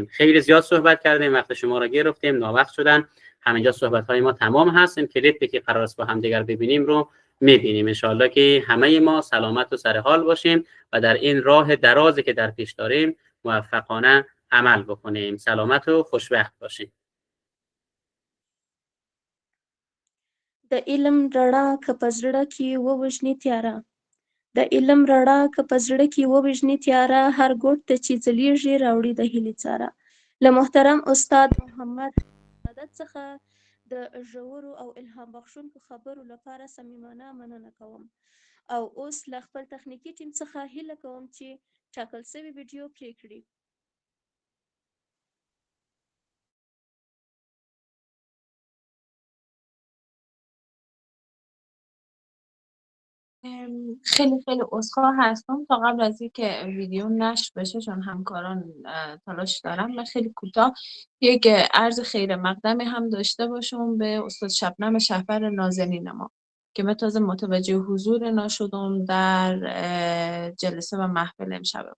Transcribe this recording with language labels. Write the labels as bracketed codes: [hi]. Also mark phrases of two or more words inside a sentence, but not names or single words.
[fa] خیلی زیاد صحبت کردیم، وقت شما را گرفتیم، ناوقت شدن. همینجا صحبت های ما تمام هست. این کلیپی که قرار است با هم دیگر ببینیم رو میبینیم. انشاءالله که همه ما سلامت و سر حال باشیم و در این راه درازی که در پیش داریم موفقانه عمل بکنیم. سلامت و خوشبخت باشیم. [ps] د علم رڼا که په زړه کې ووژني تیاره، د علم رڼا که په زړه کې ووژني تیاره، هر ګوټ ته چې ځلیږي راوړي د هیلې څاره. له محترم استاد محمد سعادت څخه د ژورو او الهام بخښونکو خبرو لپاره صمیمانه مننه کوم. او اوس له خپل تخنیکي ټیم څخه هیله کوم چې ټاکل شوی ویډیو پلی کړي. [fa] خیلی عذرخواه هستم تا قبل از اینکه ویدیو نشر بشه، چون همکاران تلاش دارم، من خیلی کوتاه یک عرض خیر مقدمی هم داشته باشم به استاد شبنم شهپر نازنین ما که من تازه متوجه حضور اینا شدم در جلسه و محفل امشب ما.